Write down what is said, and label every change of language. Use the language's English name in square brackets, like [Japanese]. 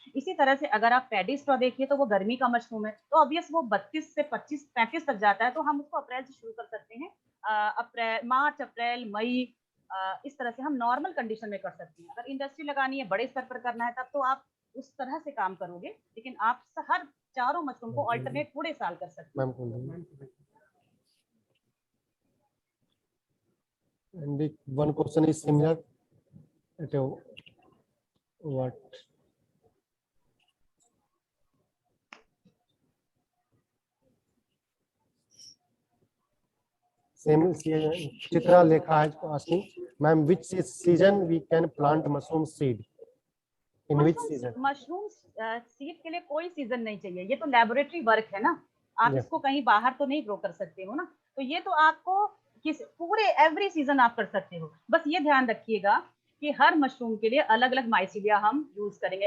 [Hindi] इसी तरह से अगर आप पैडी स्ट्रॉ देखिए तो वो गर्मी का मशरूम है, तो ऑब्वियस वो 32 से 35 तक जाता है, तो हम उसको अप्रैल से शुरू कर सकते हैं। अप्रैल, मार्च, अप्रैल, मई, इस तरह से हम नॉर्मल कंडीशन में कर सकते हैं। अगर इंडस्ट्री लगानी है, बड़े स्तर पर करना है, तब तो आप उस तरह से काम करोगे, लेकिन आप हर चारों मशरूम को अल्टरनेट पूरे साल कर सकते हैं। [English] And one question is similar. What? Same Chitra Lekha is asking, ma'am, which season we can plant mushroom seed? In which season? [Hindi] Mushroom seed के लिए कोई सीजन नहीं चाहिए, ये तो लैबोरेटरी वर्क है ना, आप Yeah. इसको कहीं बाहर तो नहीं ग्रो कर सकते हो ना, तो ये तो आपको किस पूरे एवरी सीजन आप कर सकते हो। बस ये ध्यान रखिएगा कि हर मशरूम के लिए अलग अलग माइसीलिया हम यूज करेंगे।